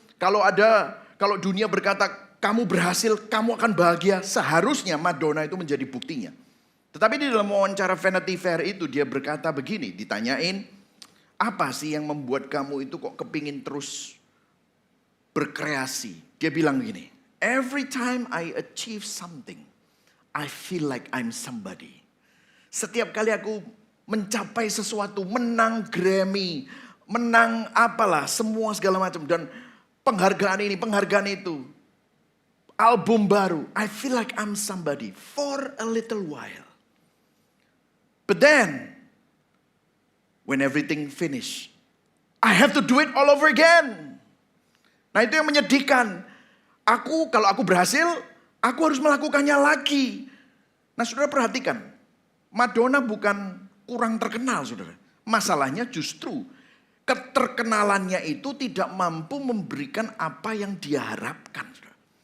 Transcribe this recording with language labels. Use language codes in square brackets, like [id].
[id] Kalau dunia berkata kamu berhasil, kamu akan bahagia. Seharusnya Madonna itu menjadi buktinya. Tetapi di dalam wawancara Vanity Fair itu dia berkata begini, ditanyain, apa sih yang membuat kamu itu kok kepingin terus berkreasi? Dia bilang gini, [en] every time I achieve something, I feel like I'm somebody. [id] Setiap kali aku mencapai sesuatu, menang Grammy, menang apalah, semua segala macam. Dan penghargaan ini, penghargaan itu. Album baru, [en] I feel like I'm somebody for a little while. But then, when everything finish, I have to do it all over again. [id] Nah itu yang menyedihkan. Kalau aku berhasil, aku harus melakukannya lagi. Nah saudara perhatikan, Madonna bukan kurang terkenal saudara. Masalahnya justru keterkenalannya itu tidak mampu memberikan apa yang dia harapkan. Saudara.